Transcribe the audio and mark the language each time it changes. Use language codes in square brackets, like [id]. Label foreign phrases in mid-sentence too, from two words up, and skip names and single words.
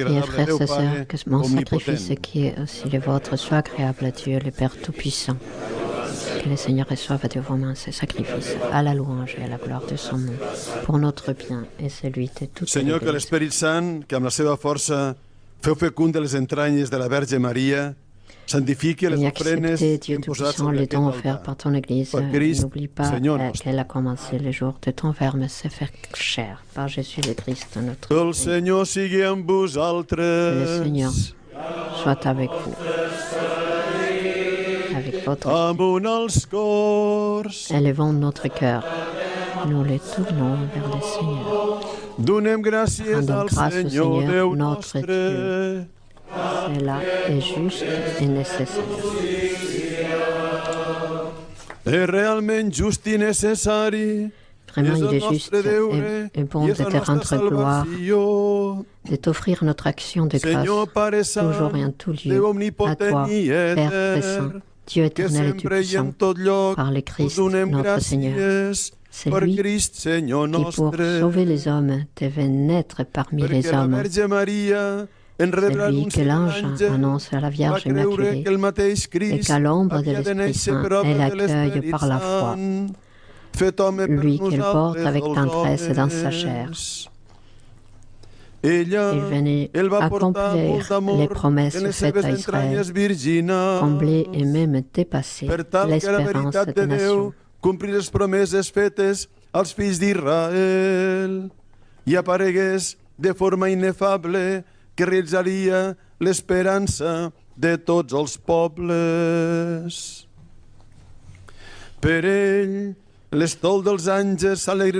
[fr] Priez, [ca] agradable a [fr] frères [ca] Déu [fr] et sœurs, [ca] Pare [fr] que mon sacrifice [ca] omnipotent. [fr] qui est aussi le vôtre soit agréable à Dieu, le Père Tout-Puissant. Que le Seigneur reçoive de vos mains ces sacrifices, à la louange et à la gloire de son nom, pour notre bien et celui de toute [ca] Senyor, que [fr] l'Église. [ca] l'Esperit Sant, que amb la seva força feu fecunde les entranyes de la Verge Maria, santifiqui les [fr] Et [ca] ofrenes [fr] acceptez, Dieu [ca] imposades [fr] Tout-Puissant, [ca] sobre [fr] les [ca] aquest [fr] dons offerts [ca] altar. [fr] par ton Église. [ca] Per Christ, [fr] N'oublie pas [ca] Senyor nostre. [fr] qu'elle a commencé le jour de ton Verbe se faire chair par Jésus le Christ, notre [ca] Que el [fr] Dieu. [ca] Senyor sigui amb [fr] Que le Seigneur [ca] vosaltres, [fr] soit avec vous, avec votre [ca] amunt als cors. [fr] Élevons notre cœur. Nous les tournons vers le Seigneur. [ca] Donem gràcies [fr] Rendons [ca] al [fr] grâce au [ca] Senyor [fr] Seigneur, [ca] Déu [fr] notre [ca] nostre, [fr] Cela est juste et nécessaire. [ca] és realment just i necessari. [fr] Vraiment, [ca] És [fr] il [ca] el [fr] est juste [ca] nostre deure [fr] et bon [ca] i [fr] de [ca] és la [fr] te [ca] nostra [fr] rendre gloire, [ca] salvació. [fr] de t'offrir notre action de grâce, [ca] Senyor Pare [fr] toujours et en [ca] Sant, [fr] tout [ca] Déu [fr] lieu, à [ca] omnipotent [fr] toi, [ca] i [fr] Père très saint, [ca] etern, [fr] Dieu [ca] que [fr] éternel et [ca] sempre i [fr] tout-puissant, [ca] en tot lloc [fr] par le [ca] us [fr] Christ, [ca] donem [fr] notre Seigneur. [ca] gràcies [fr] C'est [ca] per [fr] lui [ca] Crist, Senyor [fr] qui, pour [ca] nostre, [fr] sauver les hommes, devait naître parmi les [ca] perquè la [fr] hommes. [ca] Verge Maria, en [fr] C'est [ca] rebre [fr] lui [ca] l'anunci [fr] que [ca] de [fr] l'ange [ca] l'àngel, [fr] annonce à la [ca] va [fr] Vierge [ca] creure [fr] Immaculée [ca] que el mateix [fr] et [ca] Crist [fr] qu'à l'ombre de [ca] havia de [fr] l'Esprit [ca] néixer [fr] Saint, [ca] per obra [fr] elle [ca] de [fr] accueille [ca] l'Esperit [fr] par la foi. [ca] Sant, fet home per [fr] Lui qu'elle porte [ca] nosaltres, [fr] avec [ca] els [fr] tendresse dans sa [ca] homes. [fr] chair. [ca] Ella, [fr] Il venait [ca] ell va portar molt [fr] accomplir [ca] d'amor [fr] les promesses [ca] en les [fr] faites [ca] seves [fr] à Israël, [ca] entranyes virginals, [fr] combler et même dépasser [ca] per tal que la [fr] l'espérance [ca] veritat [fr] des [ca] de [fr] nations. [ca] Déu complir les promeses fetes als fills d'Israel i aparegués de forma inefable que realitzaria l'esperança de tots els pobles. Per ell, l'estol dels àngels s'alegren